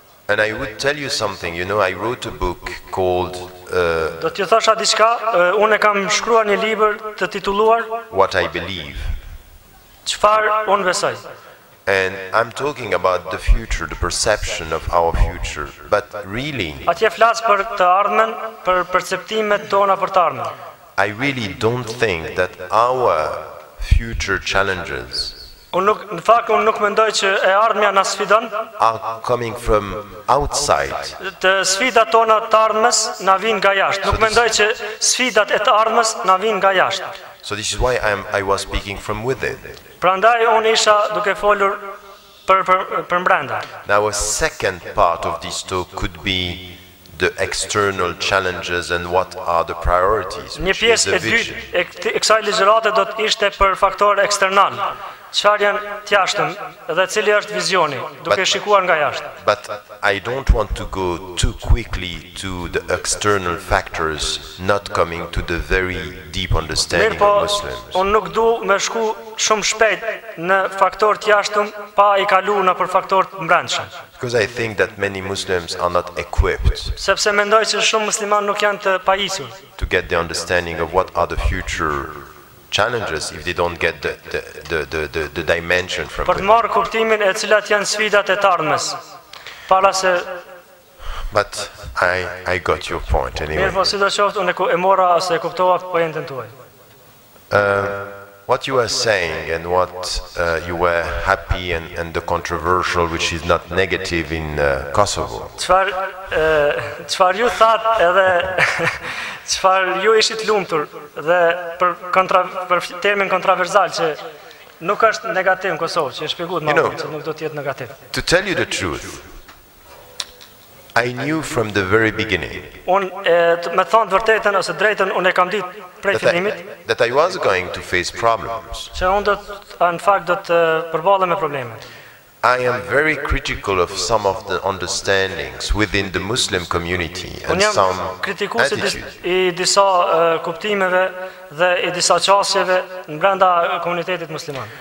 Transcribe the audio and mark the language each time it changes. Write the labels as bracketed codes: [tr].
[en] And I would tell you something, you know, I wrote a book called [sq] Do t'ju thosha diçka, unë kam shkruar një libër të titulluar [en] What I Believe. [sq] Çfarë unë besoj. [en] And I'm talking about the future, the perception of our future. But really, [sq] Atje flas për të ardhmen, për perceptimet tona për të ardhmen. [en] I really don't think that our future challenges [sq] Në fakt unë nuk mendoj që e ardhmja na sfidon. [en] Are coming from outside. [sq] Të sfidat tona të ardhmes na vijnë nga jashtë. Nuk mendoj që sfidat e të ardhmes na vijnë nga jashtë. [en] So this is why I was speaking from within. [sq] Prandaj unë isha duke folur për brenda. [en] Now a second part of this talk could be the external challenges and what are the priorities. [sq] Një pjesë e dytë e kësaj ligjërate do të ishte për faktorë eksternal. Çfarë janë të jashtëm dhe cili është vizioni, duke shikuar nga jashtë. [en] But I don't want to go too quickly to the external factors, not coming to the very deep understanding of Muslims. [sq] Unë nuk du me shku shumë shpejt në faktorë të jashtëm pa i kalu në për faktorë të mbrendshëm. [en] Because I think that many Muslims are not equipped. [sq] Sepse mendoj që shumë musliman nuk janë të pajisur. [en] To get the understanding of what are the future challenges if they don't get the dimension from [sq] Për të marrë kuptimin e cilat janë sfidat e të ardhmes. Para se [en] But I got your point anyway. [sq] Mirë, po sidoqoftë unë e mora ose e kuptova pointën tuaj. [en] What you were saying and what you were happy and the controversial, which is not negative in Kosovo. [sq] Çfarë ju thatë edhe çfarë ju ishit lumtur dhe për termin kontroversal që nuk është negativ në Kosovë, që e shpjeguat më vonë që nuk do të jetë negativ. [en] To tell you the truth, I knew from the very beginning [sq] me thonë të vërtetën ose drejtën unë e kam ditë prej fillimit [en] that I was going to face problems. [sq] Që unë në fakt do të përballem me probleme. [en] I am very critical of some of the understandings within the Muslim community and some attitudes. [sq] I disa kuptimeve dhe i disa qasjeve në brenda komunitetit musliman.